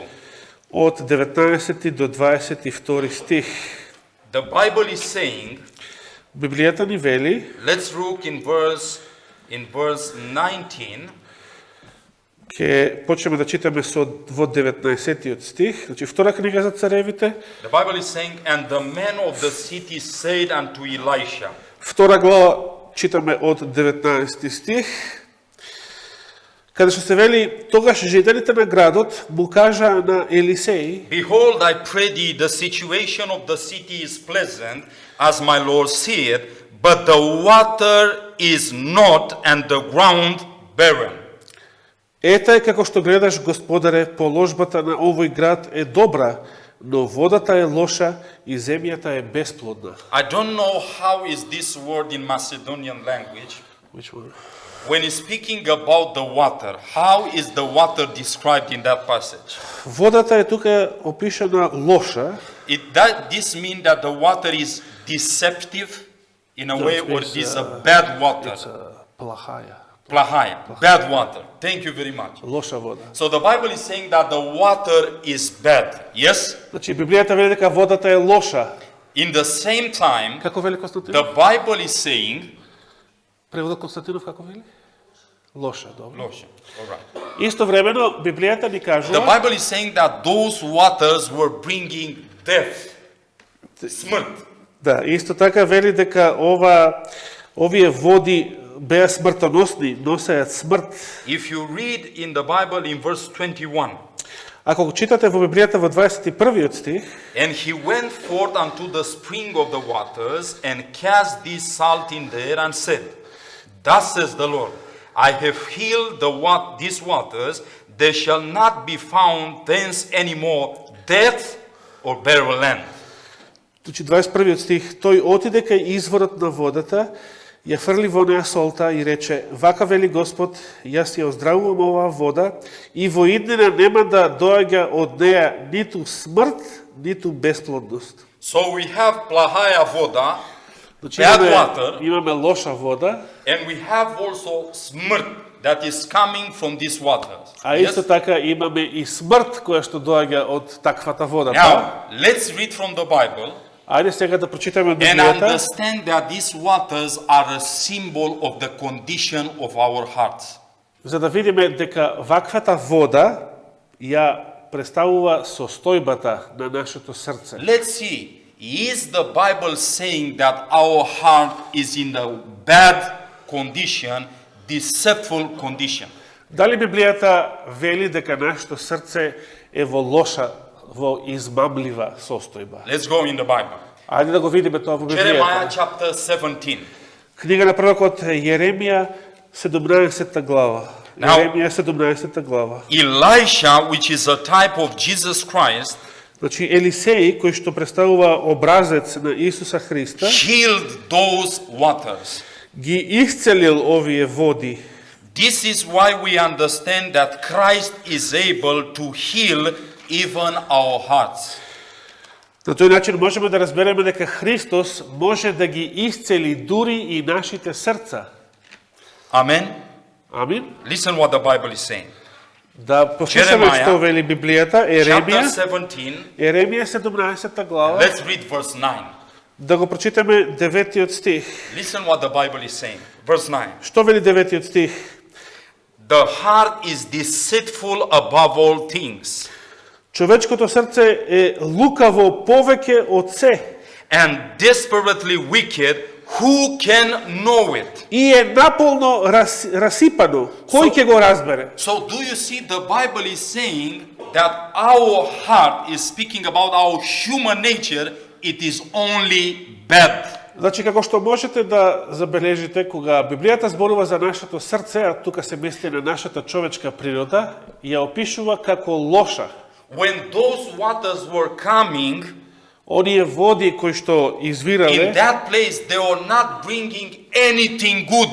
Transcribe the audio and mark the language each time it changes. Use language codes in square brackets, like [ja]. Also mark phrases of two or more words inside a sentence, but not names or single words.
[mk] од 19 до 22 стих. [en] The Bible is saying, [mk] Библијата ни вели, [en] let's look in verse 19. [mk] ќе почнеме да читаме во 19 стих, значи втора книга за Царевите, [en] The Bible is saying, and the men of the city said unto Elisha, [mk] втора глава читаме од 19 стих, каде што се вели, тогаш жителите на градот му кажаа на Елисеј: [en] Behold, I pray thee, the situation of the city is pleasant, as my Lord said, but the water is not, and the ground barren. [mk] Ета е како што гледаш, Господаре, положбата на овој град е добра, но водата е лоша и земјата е бесплодна. [en] I don't know how is this word in Macedonian language. Which one? When he's speaking about the water, how is the water described in that passage? [mk] Водата е тука опишана лоша. [en] This means that the water is deceptive in a No, way, it or means, it is a bad water. It's плахая. Plahaya, bad water. Thank you very much. [mk] Лоша вода. [en] So the Bible is saying that the water is bad. Yes? [mk] Значи Библијата вели дека водата е лоша. [en] In the same time, [mk] Како вели Константинов? [en] the Bible is saying, [mk] Преводот Константинов како вели? Лоша, добро. [en] Lotion, all right. [mk] Истовремено Библијата ни [en] The [mk] кажува [en] Bible is saying that those waters were bringing death, smrt. [mk] да, исто така вели дека овие води беа смртоносни, носеат смрт. [en] If you read in the Bible in verse 21, [mk] Ако го читате во Библијата во 21 стих, [en] and he went forth unto the spring of the waters and cast this salt in there and said, Thus says the Lord, I have healed these waters, there shall not be found thence any more death or barren land. [mk] значи 21 стих, тој отиде кај изворот на водата, ја фрли во неа солта и рече, вака вели Господ, јас ја оздравувам оваа вода и во иднина нема да доаѓа од неа ниту смрт, ниту бесплодност. [en] So we have [ru] плохая вода, [mk] Значи [en] bad water, [mk] имаме лоша вода, [en] and we have also smrt that is coming from these waters. [mk] а исто така имаме и смрт која што доаѓа од таквата вода. [en] Now, let's read from the Bible [mk] Ајде сега да прочитаме од [en] and [mk] Библијата [en] understand that these waters are a symbol of the condition of our hearts. [mk] за да видиме дека ваквата вода ја представува состојбата на нашето срце. [en] Let's see, is the Bible saying that our heart is in a bad condition, deceitful condition? [mk] Дали Библијата вели дека нашето срце е во лоша, во измамлива состојба? [en] Let's go in the Bible. [mk] Ајде да го видиме тоа во [en] Jeremiah [mk] Библијата. [en] chapter 17. [mk] Книга на пророкот Јеремија, 17 глава. Now- Јеремија, 17 глава. [en] Elisha, which is a type of Jesus Christ, [mk] Значи, Елисеј, кој што представува образец на Исуса Христа, [en] healed those waters. [mk] ги исцелил овие води. [en] This is why we understand that Christ is able to heal even our hearts. [mk] На тој начин можеме да разбереме дека Христос може да ги исцели дури и нашите срца. [en] Amen. [mk] Амин. [en] Listen what the Bible is saying. [mk] Да послушаме [en] Jeremiah, [mk] што вели Библијата, [en] Chapter [mk] Еремија, [en] 17, [mk] Еремија 17 глава. [en] let's read verse 9. [mk] Да го прочитаме 9 стих. [en] Listen what the Bible is saying. Verse 9. [mk] Што вели 9 стих? [en] The heart is deceitful above all things [mk] Човечкото срце е лукаво повеќе од се [en] and desperately wicked. Who can know it? [mk] и е наполно расипано. Кој ќе го разбере? [en] So do you see the Bible is saying that our heart is speaking about our human nature, it is only bad. [mk] Значи, како што можете да забележите, кога Библијата зборува за нашето срце, а тука се мести на нашата човечка природа, ја опишува како лоша. [en] When those waters were coming, [mk] Оние води кои што [en] in [mk] извирале, [en] that place they were not bringing anything good.